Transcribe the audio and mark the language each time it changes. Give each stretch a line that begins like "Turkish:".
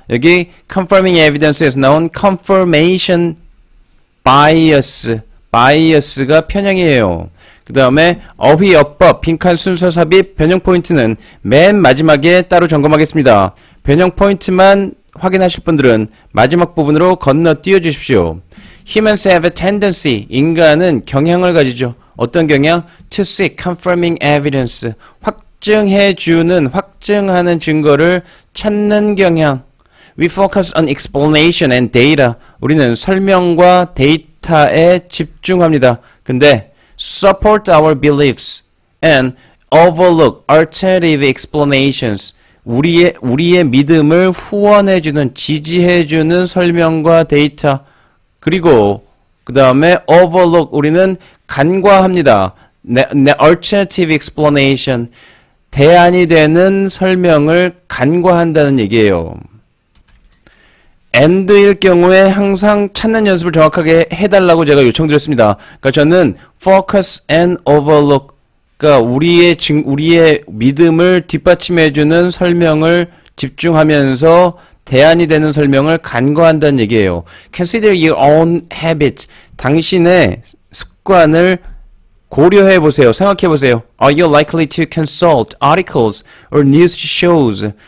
Korean: 여기 confirming evidence에서 나온 confirmation bias, bias가 편향이에요. 그 다음에 어휘, 어법, 빈칸 순서 삽입, 변형 포인트는 맨 마지막에 따로 점검하겠습니다. 변형 포인트만 확인하실 분들은 마지막 부분으로 건너뛰어 주십시오.
English: Humans have a tendency,
Korean: 인간은 경향을 가지죠. 어떤 경향?
English: To seek confirming evidence,
Korean: 확증해주는, 확증하는 증거를 찾는 경향.
English: We focus on explanation and data,
Korean: 우리는 설명과 데이터에 집중합니다. 근데
English: support our beliefs and overlook alternative explanations,
Korean: 우리의 믿음을 후원해주는, 지지해주는 설명과 데이터, 그리고 그 다음에 overlook, 우리는 간과합니다. alternative explanation, 대안이 되는 설명을 간과한다는 얘기예요. and일 경우에 항상 찾는 연습을 정확하게 해달라고 제가 요청드렸습니다. 그러니까 저는 focus and overlook, 그러니까 우리의 믿음을 뒷받침해주는 설명을 집중하면서 대안이 되는 설명을 간과한다는 얘기예요.
English: Consider your own habit,
Korean: 당신의 습관을 고려해 보세요. 생각해 보세요.
English: Are you likely to consult articles or news shows?